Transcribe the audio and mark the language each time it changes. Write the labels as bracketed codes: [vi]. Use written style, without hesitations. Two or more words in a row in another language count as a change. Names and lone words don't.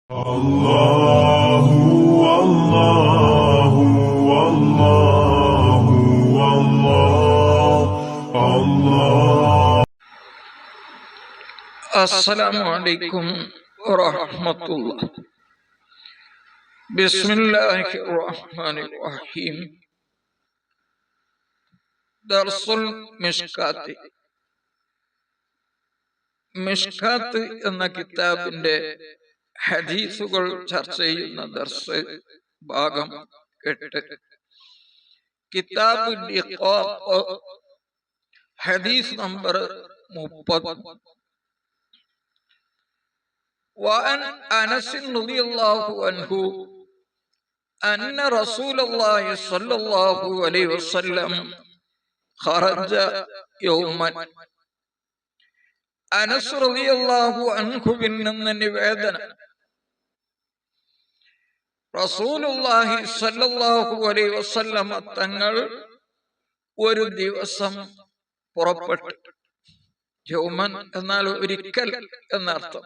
[ar] الله الله الله الله الله. السلام عليكم ورحمة الله. بسم الله الرحمن الرحيم. [ml] ദർസുൽ മിഷ്കാത്ത്. മിഷ്കാത്ത് എന്ന കിതാബിന്റെ ഹദീസുകൾ ചർച്ച ചെയ്യുന്ന ദർസ് ഭാഗം 8. കിതാബ് ഹദീസ് നമ്പർ 30. [ar] وعن أنس رضي الله عنه أن رسول الله صلى الله عليه وسلم خرج يوما. [ml] അനസ് [ar] رضي الله عنه [ml] നിന്ന് നിവേദനം, റസൂലുള്ളാഹി [ar] صلى الله عليه وسلم [ml] തങ്ങൾ ഒരു ദിവസം പുറപ്പെട്ടു. യൗമൻ എന്നാൽ ഒരിക്കൽ എന്നർത്ഥം.